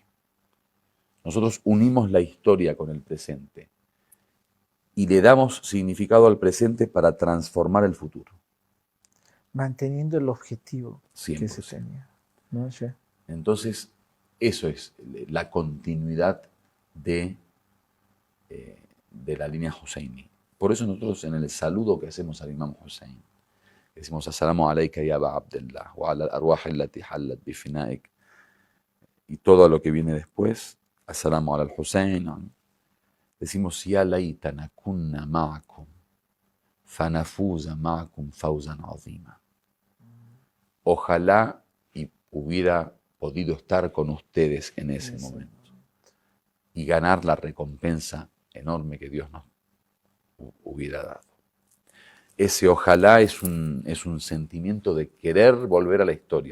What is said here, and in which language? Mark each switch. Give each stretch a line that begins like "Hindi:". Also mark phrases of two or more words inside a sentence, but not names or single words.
Spanish: Nosotros unimos la historia con el presente y le damos significado al presente para transformar el futuro. Manteniendo el objetivo 100%. que se tenía. ¿No? Sí. Entonces, eso es la continuidad de la línea Hoseiní. Por eso nosotros en el saludo que hacemos al Imam Hussein, decimos
Arabic: السلام عليك يا أبا عبد الله وعلى الأرواح التي حلت بفنائك,
Spanish: y todo lo que viene después,
Arabic: السلام على الحسين,
Spanish: decimos
Arabic: يا ليتنا كنا معكم فنفوز معكم فوزا عظيما.
Spanish: Ojalá y hubiera podido estar con ustedes en ese momento y ganar la recompensa enorme que Dios nos hubiera dado. Ese ojalá es un sentimiento de querer volver a la historia.